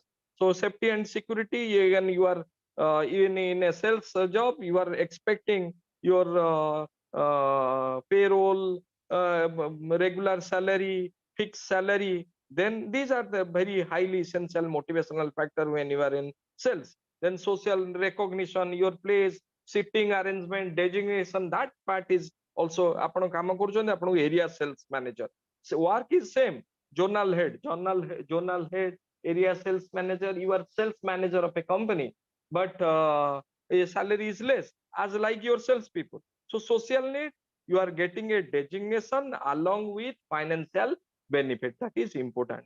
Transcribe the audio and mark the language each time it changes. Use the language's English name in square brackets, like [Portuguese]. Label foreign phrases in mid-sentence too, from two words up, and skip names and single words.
[English] So safety and security, when you are in a sales job, you are expecting your payroll, regular salary, fixed salary. Then these are the very highly essential motivational factor when you are in sales. Then social recognition, your place, sitting arrangement, designation, that part is also [Odia] ଆପଣ କାମ କରୁଛନ୍ତି ଆପଣଙ୍କୁ [English] area sales manager. So work is same. Zonal head, area sales manager, you are sales manager of a company, but a salary is less as like your sales people. So social need, you are getting a designation along with financial benefit, that is important.